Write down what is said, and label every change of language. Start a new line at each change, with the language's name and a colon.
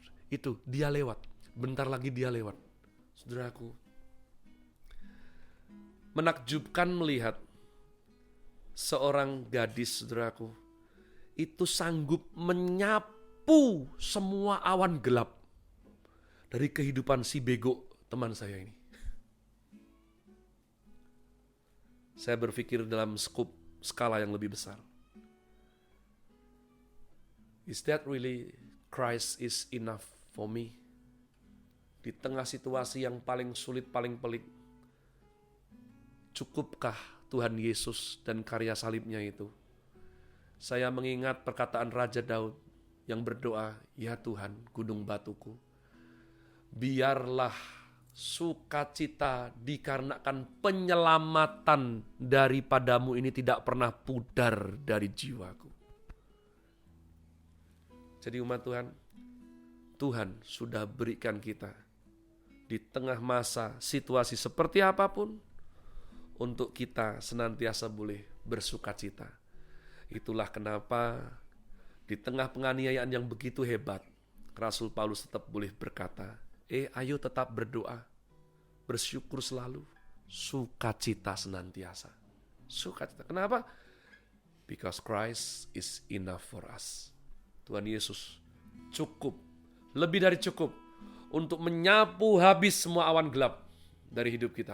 Indonesian: Itu dia lewat, bentar lagi dia lewat. Saudaraku, menakjubkan melihat seorang gadis, saudaraku, itu sanggup menyapu semua awan gelap dari kehidupan si bego teman saya ini. Saya berpikir dalam skala yang lebih besar.
English: Is that really Christ is enough for me?
Indonesian: Di tengah situasi yang paling sulit, paling pelik, cukupkah Tuhan Yesus dan karya salibnya itu? Saya mengingat perkataan Raja Daud yang berdoa, ya Tuhan, gunung batuku, biarlah sukacita dikarenakan penyelamatan daripadamu ini tidak pernah pudar dari jiwaku. Jadi umat Tuhan, Tuhan sudah berikan kita di tengah masa situasi seperti apapun, untuk kita senantiasa boleh bersukacita. Itulah kenapa di tengah penganiayaan yang begitu hebat, Rasul Paulus tetap boleh berkata, ayo tetap berdoa, bersyukur selalu, sukacita senantiasa. Sukacita. Kenapa?
English: Because Christ is enough for us.
Indonesian: Tuhan Yesus cukup, lebih dari cukup untuk menyapu habis semua awan gelap dari hidup kita.